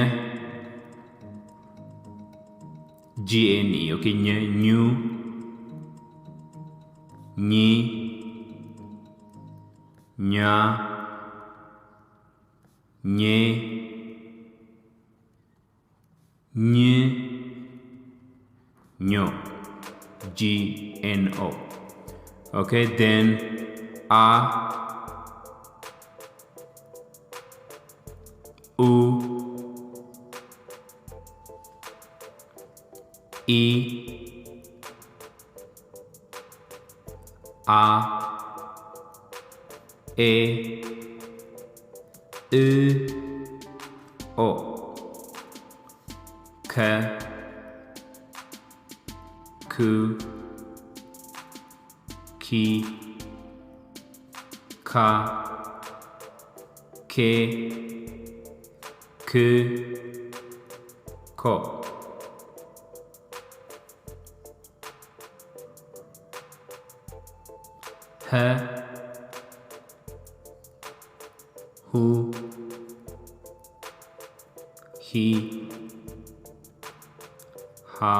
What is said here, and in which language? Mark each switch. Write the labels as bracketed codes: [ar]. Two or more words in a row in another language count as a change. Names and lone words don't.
[en] GNE okay [am] ኘ ኙ ኚ ኛ ኜ ኝ ኞ [en] GNO okay then a u e a e o k k ki ka ke k [am] ko h ሁ ሂ ሃ